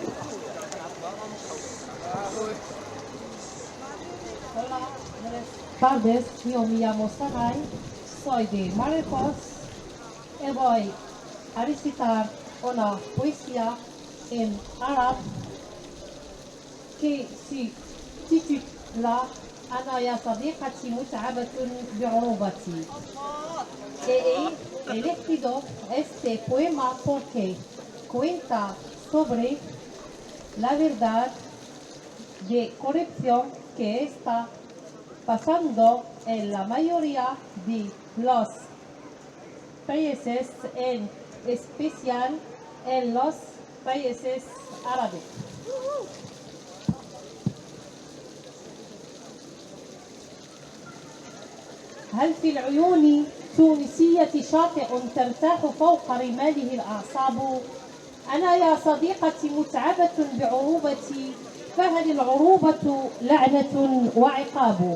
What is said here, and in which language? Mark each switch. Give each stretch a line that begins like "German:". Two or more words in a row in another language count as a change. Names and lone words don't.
Spanish: Hola, buenas tardes. Yo me llamo Saray, soy de Marruecos y voy a recitar una poesía en árabe que se titula
Arabic: أنا يا صديقتي متعبة بعروبتي.
Spanish: He elegido este poema porque cuenta sobre la verdad de corrupción que está pasando en la mayoría de los países, en especial en los países árabes.
Arabic: هل في العيون تونسية شاطئ ترتاح فوق رماله الأعصاب؟ أنا يا صديقتي متعبة بعروبتي، فهل العروبة لعنة وعقاب؟